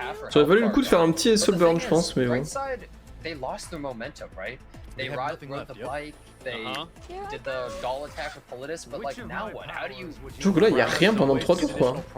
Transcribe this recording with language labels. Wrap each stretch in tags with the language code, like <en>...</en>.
<fr>Ça aurait valu le coup de faire un petit soul burn, je pense, mais bon.</fr> <en>They lost their momentum, right? They rode the bike, they did the doll attack with Politis, but like now what? How do you?</en> <fr>Je trouve que là il y a rien pendant 3 tours quoi.</fr>